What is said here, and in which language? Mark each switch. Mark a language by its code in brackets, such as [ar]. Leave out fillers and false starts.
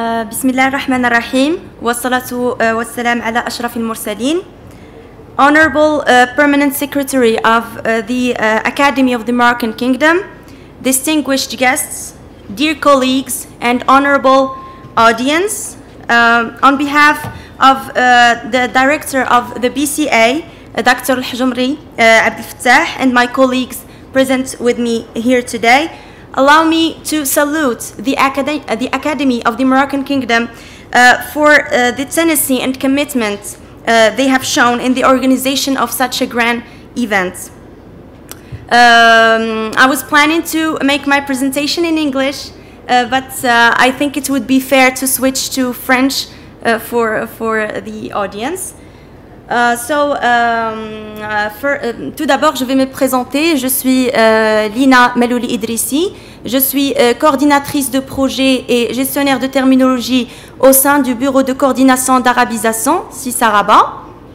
[ar] بسم الله الرحمن الرحيم والصلاة والسلام على أشرف المرسلين. [en] Honorable Permanent Secretary of the Academy of the Moroccan Kingdom, distinguished guests, dear colleagues, and honorable audience, on behalf of the director of the BCA, Dr. Al-Hajumri Abdel Fattah, and my colleagues present with me here today, allow me to salute the Academy of the Moroccan Kingdom for the tenacity and commitment they have shown in the organization of such a grand event. I was planning to make my presentation in English, but I think it would be fair to switch to French for the audience. [fr] Tout d'abord, je vais me présenter. Je suis Lina Melouli Idrissi. Je suis coordinatrice de projet et gestionnaire de terminologie au sein du bureau de coordination d'arabisation, CISARABA.